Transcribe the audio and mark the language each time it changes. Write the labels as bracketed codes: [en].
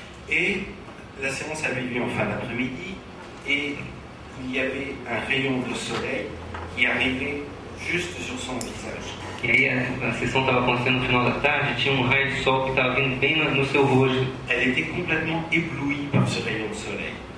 [fr] Et la séance avait lieu en fin d'après-midi et il y avait un rayon de soleil qui arrivait juste sur son visage. [pt] E aí a sessão estava acontecendo no final da tarde, tinha um raio de sol que estava vindo bem no seu rosto. [fr] Elle était complètement éblouie par ce rayon de soleil.